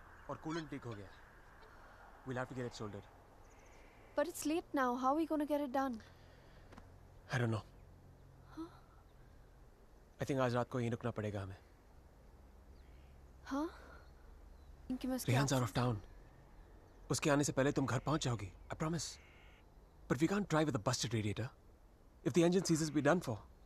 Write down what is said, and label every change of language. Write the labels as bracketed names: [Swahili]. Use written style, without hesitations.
[Hindi] और [English] coolant leak [Hindi] हो गया। [English] We'll have to get it soldered. But it's late now. How are we going to get it done? I don't know. I think [Hindi] आज रात को यहीं रुकना पड़ेगा हमें। हाँ? इनकी मैं [English] Rehan's out of town. [Hindi] उसके आने से पहले तुम घर पहुंच जाओगी। [English] I promise. But we can't drive with a busted radiator. If the engine seizes, we're done for.